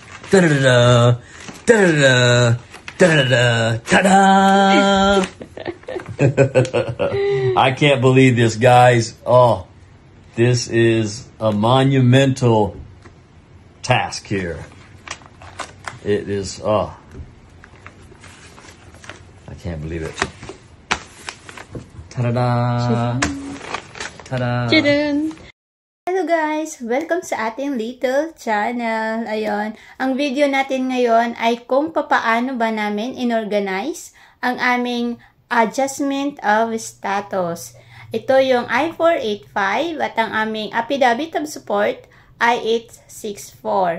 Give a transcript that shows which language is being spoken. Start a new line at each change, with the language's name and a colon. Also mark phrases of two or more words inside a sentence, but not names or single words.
English: Da-da-da-da. Da-da-da. Da-da-da. Ta-da! I can't believe this, guys. Oh, this is a monumental task here. It is, oh, I can't believe it. Ta-da! Ta-da! Hello guys!
Filipino: Welcome sa ating
English: little channel.
Filipino: Ayun, ang video natin ngayon ay kung papaano ba namin inorganize ang aming
English: adjustment of status.
Filipino: Ito yung I-485 at ang aming
English: affidavit of support
Filipino: I-864.